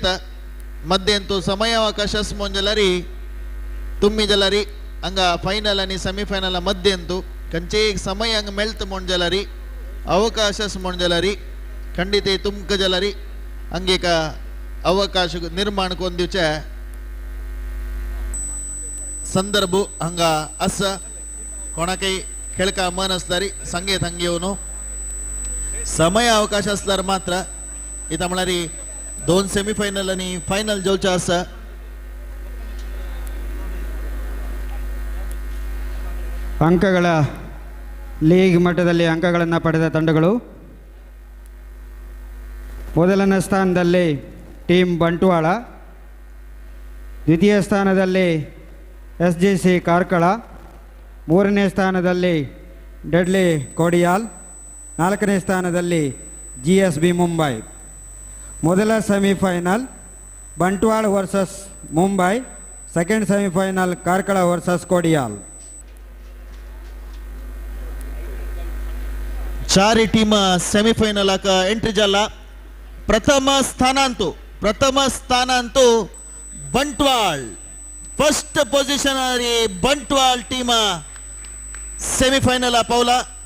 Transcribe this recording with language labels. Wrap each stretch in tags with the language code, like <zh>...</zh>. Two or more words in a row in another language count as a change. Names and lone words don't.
<kok>मध्यंतू समयावकाश आसमोन जाल्यार तुम्ही जाल्यार हांगा फायनल आणि सेमीफायनल मध्यंतू खंयचे एक समय हांगा मेळता म्हण जाल्यार अवकाश आसा म्हण जाल्यार खंडीत तुमकां जाल्यार हांगा एक अवकाश निर्माण करून दिवचे संदर्भ हांगा आसा। कोणाकय खेळका मन असल्यार सांगेत हांगा येवन। समय अवकाश असल्यार मात्र इता म्हळ्यार 2 सेमीफायनल आणि फायनल जावचे आसा।</kok> <kn>ಅಂಕಗಳ ಲೀಗ್ ಮಟ್ಟದಲ್ಲಿ ಅಂಕಗಳನ್ನು ಪಡೆದ ತಂಡಗಳು ಮೊದಲನೇ ಸ್ಥಾನದಲ್ಲಿ ಟೀಮ್ ಬಂಟ್ವಾಳ, ದ್ವಿತೀಯ ಸ್ಥಾನದಲ್ಲಿ SGC ಕಾರ್ಕಳ, ಮೂರನೇ ಸ್ಥಾನದಲ್ಲಿ ಡೆಡ್ಲಿ ಕೋಡಿಯಾಲ್, ನಾಲ್ಕನೇ ಸ್ಥಾನದಲ್ಲಿ GSB ಮುಂಬೈ। ಮೊದಲ ಸೆಮಿಫೈನಲ್ ಬಂಟ್ವಾಳ ವರ್ಸಸ್ ಮುಂಬೈ,</kn> <en>second semifinal</en> <kn>ಕಾರ್ಕಳ ವರ್ಸಸ್ ಕೋಡಿಯಾಲ್।</kn> <kok>4 टीम सेमीफायनलाक एंट्री जाला। प्रथम स्थानांतू बंटवाळ,</kok> <en>first position</en> <kok>बंटवाळ</kok> <en>team semifinal</en> <kok>पावला।</kok>